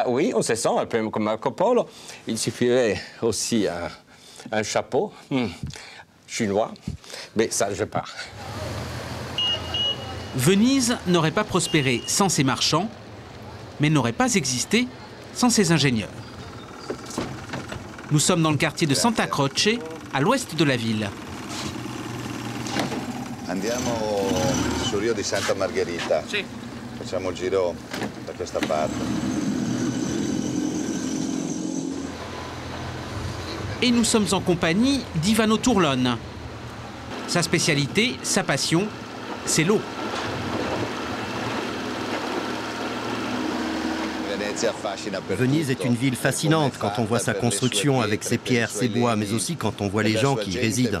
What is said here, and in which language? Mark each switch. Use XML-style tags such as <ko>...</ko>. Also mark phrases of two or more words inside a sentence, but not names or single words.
<fr>Oui, on se sent un peu comme Marco Polo. Il suffirait aussi un chapeau chinois, mais ça, je pars. Venise n'aurait pas prospéré sans ses marchands, mais n'aurait pas existé sans ses ingénieurs. Nous sommes dans le quartier de Santa Croce, à l'ouest de la ville.</fr> <it>Andiamo sul Rio di Santa Margherita. Sì. Facciamo il giro da questa parte.</it> <fr>Et nous sommes en compagnie d'Ivano Tourlone. Sa spécialité, sa passion, c'est l'eau. Venise est une ville fascinante quand on voit sa construction avec ses pierres, ses bois, mais aussi quand on voit les gens qui y résident.</fr>